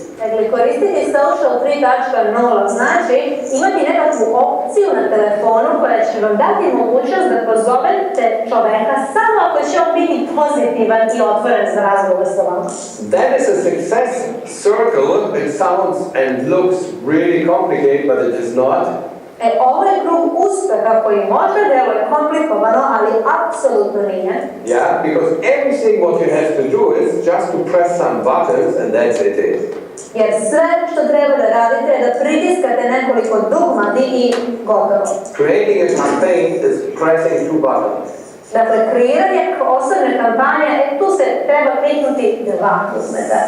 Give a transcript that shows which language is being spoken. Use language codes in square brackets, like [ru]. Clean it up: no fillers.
[sr] Dakle, koristiti social 3.0 znači imati nekakvu opciju na telefonu koja će vam dati mogućnost da pozovete čoveka samo ako će on biti pozitivan i otvoren za razgovor sa vama. [en] That is a success circle. It sounds and looks really complicated, but it is not. [sr] Ovo je krug uspeha koji možda deluje komplikovano, ali apsolutno nije. [en] Yeah, because everything what you have to do is just to press some buttons and that's it. [sr] Jer sve što treba da radite je da pritiskate nekoliko dugmati i gotovo. [en] Creating a campaign is pressing two buttons. [sr] Dakle, kreiranje osobne kampanje, tu se treba kliknuti 2 dugmeta.